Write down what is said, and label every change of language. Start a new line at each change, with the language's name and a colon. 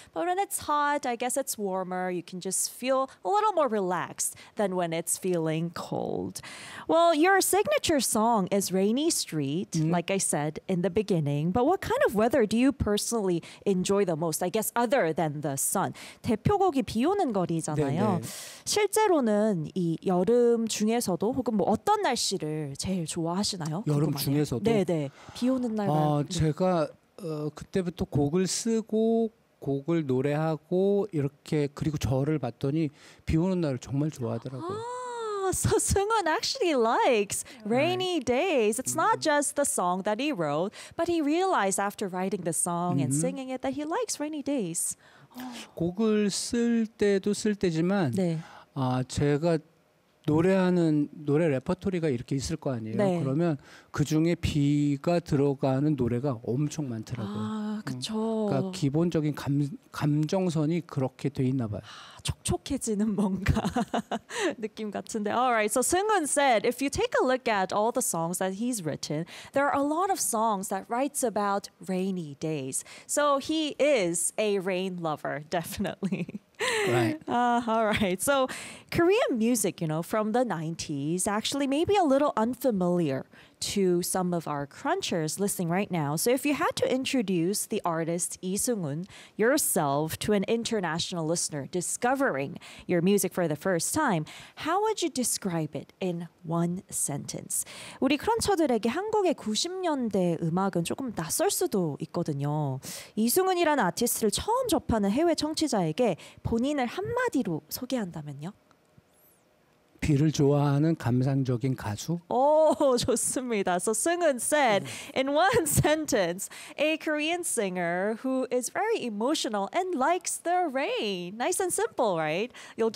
English: But when it's hot, I guess it's warmer. You can just feel a little more relaxed than when it's feeling cold. Well, your signature song is Rainy Street, like I said in the beginning. But what kind of weather do you personally enjoy the most? I guess other than the sun.
Korean: 대표곡이 비 오는 거리잖아요. 실제로는 이 여름 중에서도 혹은 뭐 어떤 날씨를 제일 좋아하시나요? 여름 궁금하네요. 중에서도? 네네. 비 오는 날만. 제가 그때부터 곡을 쓰고 곡을 노래하고 이렇게 그리고 저를 봤더니 비 오는 날을 정말 좋아하더라고요.
English: So Seung-hoon actually likes rainy days. It's not just the song that he wrote, but he realized after writing the song and singing it that he likes rainy days.
Korean: 곡을 쓸 때도 쓸 때지만 네. 제가 노래하는 노래 레퍼토리가 이렇게 있을 거 아니에요. 네. 그러면 그중에 비가 들어가는 노래가 엄청 많더라고요. 그렇죠. 그러니까 기본적인 감정선이 그렇게 돼 있나 봐요. 촉촉해지는 뭔가 느낌 같은데.
English: All right. So Seung-hoon said, if you take a look at all the songs that he's written, there are a lot of songs that writes about rainy days. So he is a rain lover, definitely. Right. All right. So Korean music, you know, from the 90s, actually maybe a little unfamiliar to some of our crunchers listening right now. So if you had to introduce the artist Lee Seung-hoon yourself to an international listener discovering your music for the first time, how would you describe it in one sentence?
Korean: 우리 크런처들에게 한국의 90년대 음악은 조금 낯설 수도 있거든요. 이승훈이라는 아티스트를 처음 접하는 해외 청취자에게 본인을 한마디로 소개한다면요? 비를 좋아하는 감상적인 가수? 오, 좋습니다.
English: So Seung-hoon said, in one sentence, a Korean singer who is very emotional and likes the rain. Nice and simple, right? You'll get